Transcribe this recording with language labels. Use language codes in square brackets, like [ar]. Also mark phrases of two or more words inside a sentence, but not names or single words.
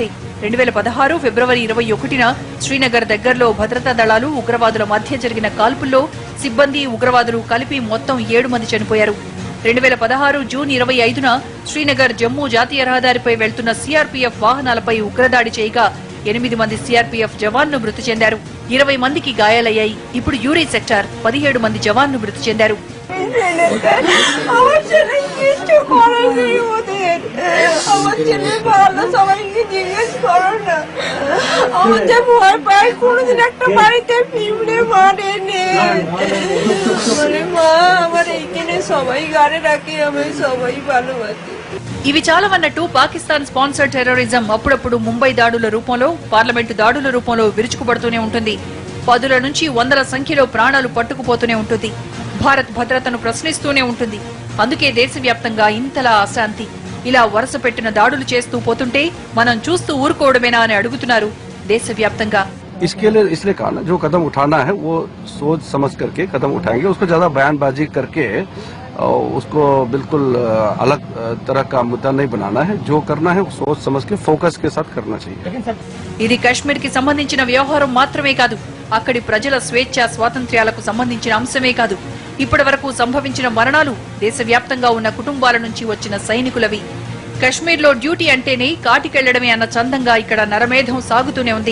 [te] 2016 ఫిబ్రవరి 21న శ్రీనగర్ దగ్గరలో భద్రతా దళాలు, ఉగ్రవాదుల మధ్య జరిగిన కాల్పుల్లో సిబ్బంది, ఉగ్రవాదులు కలిపి మొత్తం 7 మంది చనిపోయారు. 2016 జూన్ 25న శ్రీనగర్ జమ్మూ జాతీయ రహదారిపై వెళ్తున్న సిఆర్పీఎఫ్ వాహనాలపై ఉగ్రదాడి చేయగా 8 మంది సిఆర్పీఎఫ్ జవాన్లు మృతి చెందారు. 20 మందికి గాయాలయ్యాయి. ఇప్పుడు యూరీ సెక్టార్ 17 మంది జవాన్లు మృతి చెందారు. [bn] আমার ছেলে কিছু করার নেই ওদের। আমার ছেলে ভালো, সবাইকে জিজ্ঞেস করো না। আমার যে ভয় পায়, কোনোদিন একটা বাড়িতে পিঁপড়ে মারেনি। মানে মা আমার এইখানে সবাই গাড়ি রাখে, আমি সবাই ভালোবাসি। [te] ఇవి చాలవన్నట్టు పాకిస్తాన్ [en] sponsored terrorism [te] అప్పుడప్పుడు ముంబై దాడుల రూపంలో, పార్లమెంటు దాడుల రూపంలో విరుచుకుపడుతూనే ఉంటుంది. 10ల నుంచి 100ల సంఖ్యలో ప్రాణాలు పట్టుకుపోతూనే ఉంటుంది. భారత్ భద్రతను ప్రశ్నిస్తూనే ఉంటుంది. అందుకే దేశవ్యాప్తంగా ఇంతలా అశాంతి. ఇలా వరుస పెట్టిన దాడులు చేస్తూ పోతుంటే మనం చూస్తూ ఊరుకోవడమేనా అని అడుగుతున్నారు దేశవ్యాప్తంగా. [hi] इसके लिए इसलिए कहा ना, जो कदम उठाना है वो सोच समझ करके कदम उठाएंगे. उसको ज्यादा बयानबाजी करके उसको बिल्कुल अलग तरह का मुद्दा नहीं बनाना है. जो करना है वो सोच समझ के फोकस के साथ करना चाहिए. [te] ఇది కశ్మీర్ కి సంబంధించిన వ్యవహారం మాత్రమే కాదు, అక్కడి ప్రజల స్వేచ్ఛ స్వాతంత్ర్యాలకు సంబంధించిన అంశమే కాదు. ఇప్పటి వరకు సంభవించిన మరణాలు దేశవ్యాప్తంగా ఉన్న కుటుంబాల నుంచి వచ్చిన సైనికులవి. కశ్మీర్లో డ్యూటీ అంటేనే కాటికెళ్లడమే అన్న చందంగా ఇక్కడ నరమేధం సాగుతూనే ఉంది.